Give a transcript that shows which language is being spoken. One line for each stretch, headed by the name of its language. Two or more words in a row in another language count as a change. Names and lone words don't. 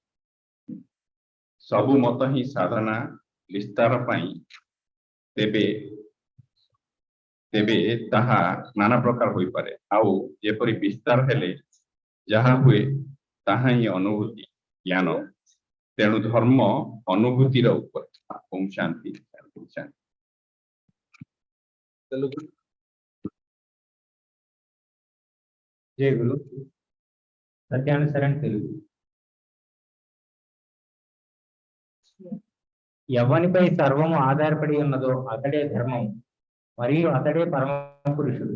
Odia: ସବୁ ମତ ହିଁ ସାଧନା ବିସ୍ତାର ପାଇଁ, ତେବେ ତେବେ ତାହା ନାନା ପ୍ରକାର ହୋଇପାରେ, ଆଉ ଯେପରି ବିସ୍ତାର ହେଲେ ଯାହା ହୁଏ ତାହା ହିଁ ଅନୁଭୂତି, ଜ୍ଞାନ। ତେଣୁ ଧର୍ମ ଅନୁଭୂତିର ଉପରେ। ଓಂ ଶାନ୍ତି ଶାନ୍ତି ଶାନ୍ତି।
Telugu: జై గురు సత్యానుసరణ తెలుగు. ఎవనిపై సర్వము ఆధారపడి ఉన్నదో అతడే ధర్మం, మరియు అతడే పరమ పురుషుడు.